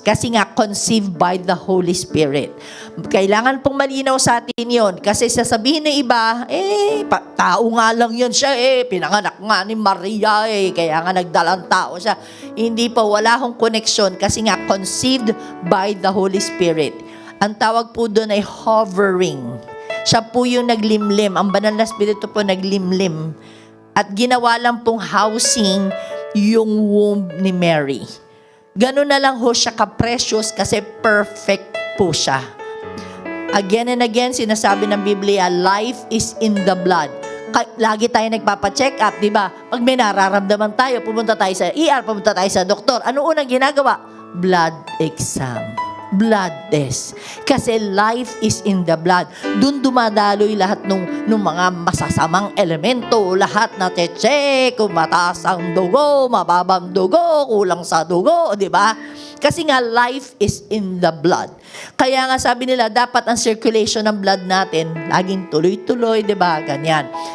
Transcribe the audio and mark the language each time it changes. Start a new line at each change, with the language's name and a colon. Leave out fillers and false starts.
Filipino: Kasi nga,
English: conceived by the Holy Spirit.
Filipino: Kailangan pong malinaw sa atin yon. Kasi sasabihin ng iba, tao nga lang yun siya pinanganak nga ni Maria kaya nga nagdalang tao siya. Hindi po, wala hong connection kasi nga,
English: conceived by the Holy Spirit.
Filipino: Ang tawag po doon ay hovering. Siya po yung naglimlim. Ang banal na Espiritu po naglimlim. At ginawa lang pong housing yung womb ni Mary. Ganun na lang ho siya ka-precious kasi perfect po siya.
English: Again and again,
Filipino: sinasabi ng Biblia,
English: life is in the blood.
Filipino: Lagi tayo nagpapacheck up, di ba? Pag may nararamdaman tayo, pumunta tayo sa ER, pumunta tayo sa doktor. Ano unang ginagawa?
English: Blood exam. Blood test.
Filipino: Kasi
English: life is in the blood.
Filipino: Doon dumadaloy lahat ng mga masasamang elemento. Lahat na check, kung mataas ang dugo, mababang dugo, kulang sa dugo, di ba? Kasi nga,
English: life is in the blood.
Filipino: Kaya nga sabi nila, dapat ang circulation ng blood natin, laging tuloy-tuloy, di ba? Ganyan.